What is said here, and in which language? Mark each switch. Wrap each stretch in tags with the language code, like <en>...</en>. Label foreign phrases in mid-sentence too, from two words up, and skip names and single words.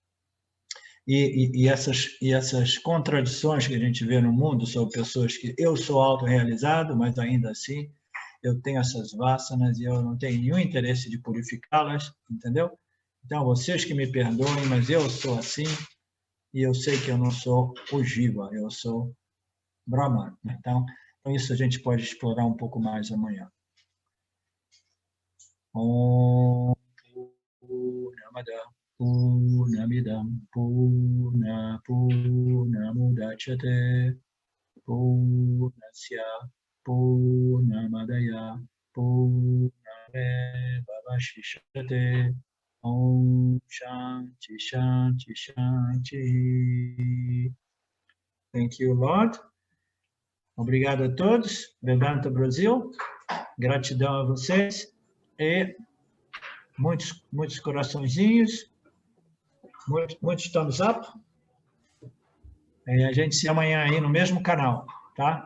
<pt>E essas contradições que a gente vê no mundo sobre pessoas que eu sou autorrealizado, mas ainda assim eu tenho essas vasanas e eu não tenho nenhum interesse de purificá-las, entendeu? Então, vocês que me perdoem, mas eu sou assim e eu sei que eu não sou o Jiva, eu sou Brahman. Então, isso a gente pode explorar um pouco mais amanhã.</pt> <sa>ॐ पूर्णमदः पूर्णमिदं पूर्णमुदच्यते पूर्णस्य पूर्णमादाय पूर्णमेवावशिष्यते ॐ शान्तिः शान्तिः शान्तिः.</sa> <en>Thank you, Lord.</en> <pt>Obrigado a todos. Vedanta Brasil. Gratidão a vocês. E muitos coraçõezinhos. Muitos</pt> <en>thumbs up.</en> <pt>E a gente se vê amanhã aí no mesmo canal, tá?</pt>